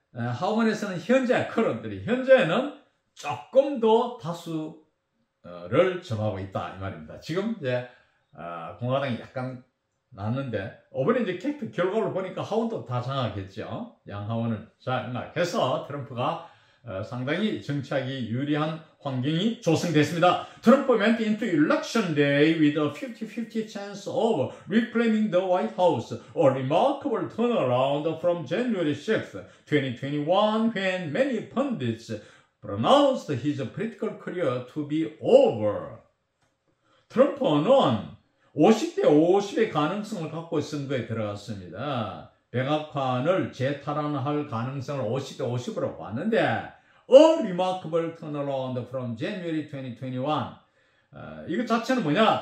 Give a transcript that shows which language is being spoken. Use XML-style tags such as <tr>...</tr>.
<ko>하원에서는 현재 현재는 조금 더 다수를 점하고 있다 이 말입니다. 지금 이제 공화당이 약간 났는데 이번에 이제 캡트 결과를 보니까 하원도 다 장악했죠. 양 하원을 장악해서 트럼프가 상당히 정치하기 유리한 환경이 조성됐습니다.</ko> <en>Trump went into election day with a 50-50 chance of reclaiming the White House, a remarkable turnaround from January 6, 2021, when many pundits pronounced his political career to be over.</en> <ko>트럼프는 50대 50의 가능성을 갖고 선거에 들어갔습니다. 백악관을 재탈환할 가능성을 50대 50으로 봤는데</ko> <en>A remarkable turnaround from January 2021.</en> <ko>이것 자체는 뭐냐?</ko>